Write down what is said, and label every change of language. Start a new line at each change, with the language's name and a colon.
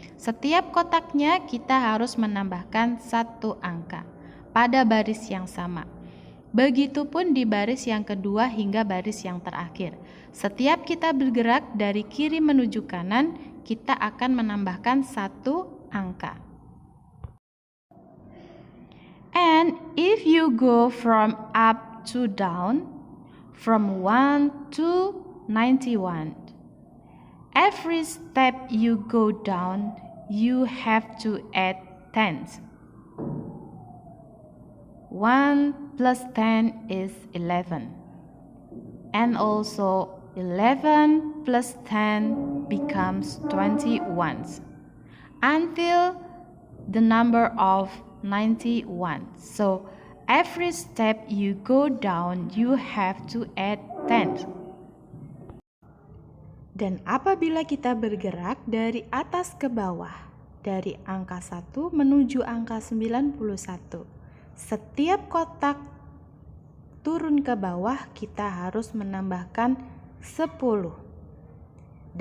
Indonesian: Setiap kotaknya kita harus menambahkan 1 angka pada baris yang sama. Begitupun di baris yang kedua hingga baris yang terakhir. Setiap kita bergerak dari kiri menuju kanan, kita akan menambahkan 1 angka.
English: And if you go from up to down, from 1 to 91, every step you go down, you have to add 10. 1 plus 10 is 11. And also 11 plus 10 becomes 21. Until the number of 91. So every step you go down, you have to add 10.
Indonesian: Dan apabila kita bergerak dari atas ke bawah, dari angka 1 menuju angka 91, setiap kotak turun ke bawah, kita harus menambahkan 10.